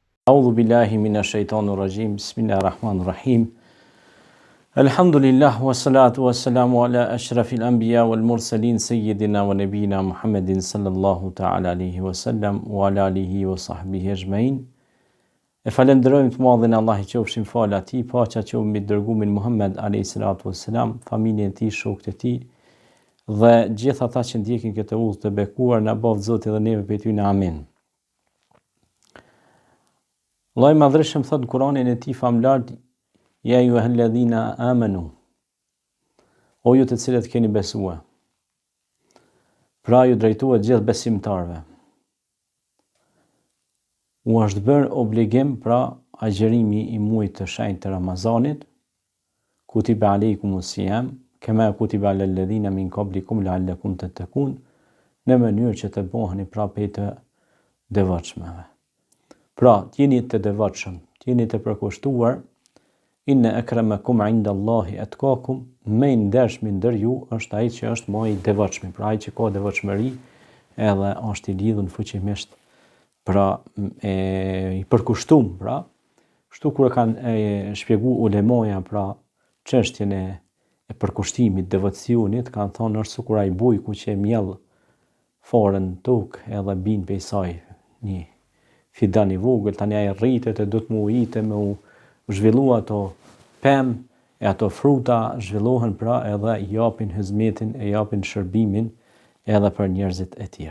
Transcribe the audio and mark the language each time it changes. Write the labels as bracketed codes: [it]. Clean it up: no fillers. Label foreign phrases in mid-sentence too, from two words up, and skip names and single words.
[ar] أعوذ بالله من الشيطان الرجيم. بسم الله الرحمن الرحيم. الحمد لله والصلاة والسلام على أشرف الأنبياء والمرسلين سيدنا ونبينا محمد صلى الله تعالى عليه وسلم وعلى آله وصحبه أجمعين. [sq] E falenderojmë të madhin Allah I qofshin falë atij, paqja qoftë mbi dërgumin Muhammed [ar] عليه الصلاة والسلام, [sq] familjen e tij, shokët e tij dhe gjithë ata që ndjekin këtë udhë të bekuar, na bof Zoti dhe neve prej tyre. Amin. Allah I madhreshëm thot në Kur'anin e tij famlar: [ar] يا أيها الذين آمنوا, [sq] o ju të cilët keni besuar. Pra ju drejtuat gjithë besimtarve. U është bërë obligim pra agjerimi I muajit të shenjtë të Ramazanit, [ar] كتب عليكم الصيام، كما كتب على الذين من قبلكم لعلكم تتقون, [sq] në mënyrë që të bëheni pra prej të devotshmeve. Pra, t'jeni të devotshëm, t'jeni të përkushtuar. [ar] إن أكرمكم عند الله أتقاكم, [sq] më I ndershmi ndër ju është ai që është më I devotshëm, pra ai që ka devotshmëri edhe është I lidhur fuqimisht, pra I përkushtuar, pra kështu kur kanë shpjeguar ulemoja pra çështjen e përkushtimit, devocionit, kanë thonë është sikur ai bujku që e mjell forën tokë edhe bin prej saj një fidan I vogël, tani ai rritet e do të mu ujite me u zhvillu ato pemë e ato fruta zhvillohen pra edhe japin hizmetin, e japin shërbimin edhe për njerëzit e tjerë.